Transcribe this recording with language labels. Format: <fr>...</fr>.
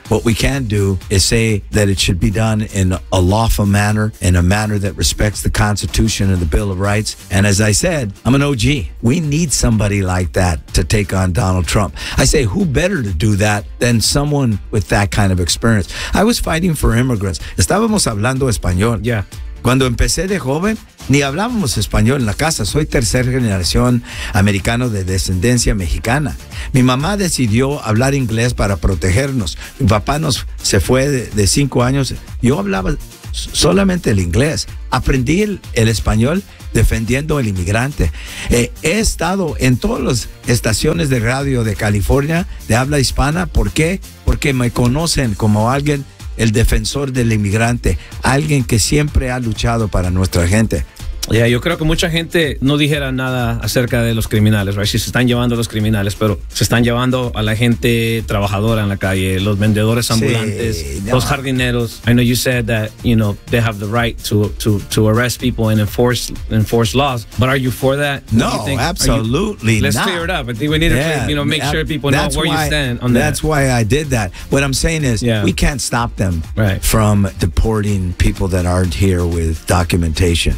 <en>What we can do is say that it should be done in a lawful manner, in a manner that respects the Constitution and the Bill of Rights. And as I said, I'm an OG. We need somebody like that to take on Donald Trump. I say, who better to do that than someone with that kind of experience? I was fighting for immigrants.</en> <es>Estábamos hablando español. Yeah. Cuando empecé de joven, ni hablábamos español en la casa. Soy tercera generación americano de descendencia mexicana. Mi mamá decidió hablar inglés para protegernos. Mi papá se fue de 5 años. Yo hablaba solamente el inglés. Aprendí el español defendiendo al inmigrante. He estado en todas las estaciones de radio de California de habla hispana. ¿Por qué? Porque me conocen como alguien, el defensor del inmigrante, alguien que siempre ha luchado para nuestra gente. Yeah, yo creo que mucha gente no dijera nada acerca de los criminales, right? Si se están llevando a los criminales, pero se están llevando a la gente trabajadora en la calle, los vendedores ambulantes, sí, los jardineros.</es> <en>I know you said that, you know, they have the right to arrest people and enforce laws, but are you for that? No, absolutely not. Let's clear it up. I think we need to, you know, make sure people know where you stand on that. That's why I did that. What I'm saying is, we can't stop them from deporting people that aren't here with documentation.</en>